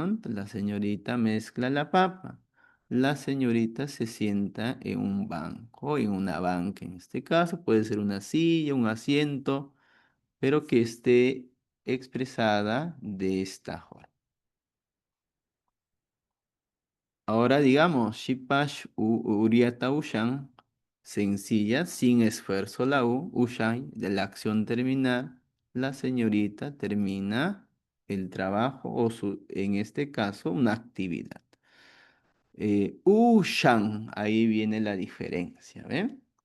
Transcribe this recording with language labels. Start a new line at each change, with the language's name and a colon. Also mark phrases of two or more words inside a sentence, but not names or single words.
Spanish: Entonces, la señorita mezcla la papa. La señorita se sienta en un banco, en una banca en este caso. Puede ser una silla, un asiento, pero que esté expresada de esta forma. Ahora digamos,
Quechua: shipash uriata ushan,
Spanish: sencilla, sin esfuerzo la u, ushan, de la acción terminar, la señorita termina el trabajo o en este caso una actividad. Ushan, ahí viene la diferencia, ¿ven?